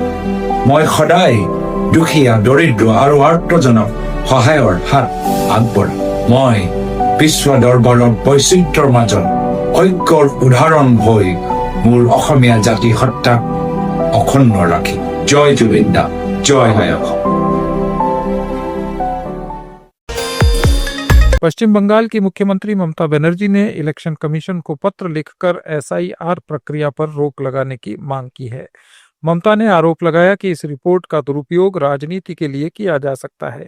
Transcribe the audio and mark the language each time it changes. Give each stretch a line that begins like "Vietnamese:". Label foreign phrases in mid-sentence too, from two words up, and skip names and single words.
Assamese: মই সদায় দুখীয়া, দৰিদ্ৰ আৰু আৰ্তজনক সহায়ৰ হাত আগবঢ়াম। মই বিশ্ব দৰবাৰত বৈচিত্ৰ্যৰ মাজত ঐক্যৰ উদাহৰণ হৈ মোৰ অসমীয়া জাতি সত্তাক অক্ষুণ্ণ ৰাখিম। জয় জুবিন দা, জয় হয় অসম।
Hindi: पश्चिम बंगाल की मुख्यमंत्री ममता बनर्जी ने
English: election commission
Hindi: को पत्र लिखकर एसआईआर प्रक्रिया पर रोक लगाने की मांग की है। ममता ने आरोप लगाया कि इस रिपोर्ट का दुरुपयोग राजनीति के लिए किया जा सकता है।